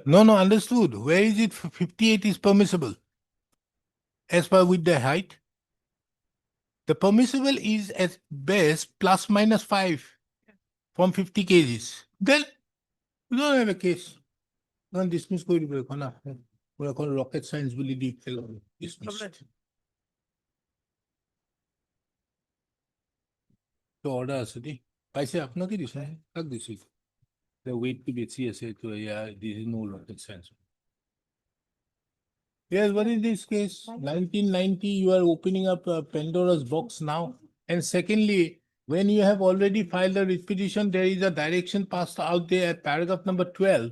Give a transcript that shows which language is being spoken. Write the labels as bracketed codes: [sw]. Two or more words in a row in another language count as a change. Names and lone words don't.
[en] No, understood. Where is it 58 is permissible? As per with the height. The permissible is at best plus minus 5 from 50 kgs. Then you don't have a case. Don't dismiss [as] কৰি দিব এখন না। পুৰা এখন [en] rocket science [as] বুলি দি পেলাব। Dismissed. তো order আছে দেই। পাইছে আপোনাকে দিছে কাক দিছে? [en] The weight to [as] বেছি আছে তো [en] yeah, this is no rocket science. Yes, what is this case? 1990, you are opening up Pandora's box now. And secondly, when you have already filed a writ petition, there is a direction passed out there at paragraph number 12.